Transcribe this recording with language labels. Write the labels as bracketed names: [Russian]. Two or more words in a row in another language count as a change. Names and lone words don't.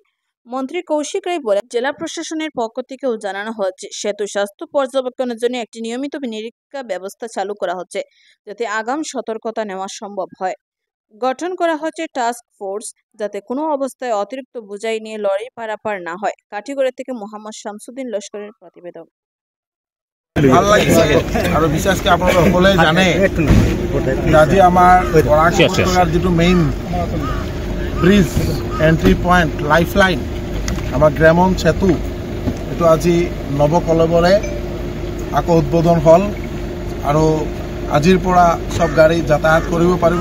[Bangla] মন্ত্রী কৌশিক রায় বলেন, জেলা প্রশাসনের পক্ষ থেকেও জানানো হচ্ছে সেতু স্বাস্থ্য পর্যবেক্ষণের জন্য একটি নিয়মিত নিরীক্ষা ব্যবস্থা চালু করা হচ্ছে, যাতে আগাম সতর্কতা নেওয়া সম্ভব হয়। গঠন করা হচ্ছে টাস্ক ফোর্স, যাতে কোনো অবস্থায় অতিরিক্ত বোঝাই নিয়ে লরি পারাপার না হয়। কাঠিগড়া থেকে মোহাম্মদ শামসুদ্দিন লস্করের প্রতিবেদন। [Assamese] ভাল লাগিছে আৰু বিশেষকৈ আপোনালোকে সকলোৱে জানে আজি আমাৰ বৰাক উপত্যকাৰ যিটো [English] main bridge entry point life line [Assamese] আমাৰ গ্ৰেমন সেতু এইটো আজি নৱকলবৰে আকৌ উদ্বোধন হ'ল আৰু আজিৰ পৰা সব গাড়ী যাতায়াত কৰিব পাৰিব।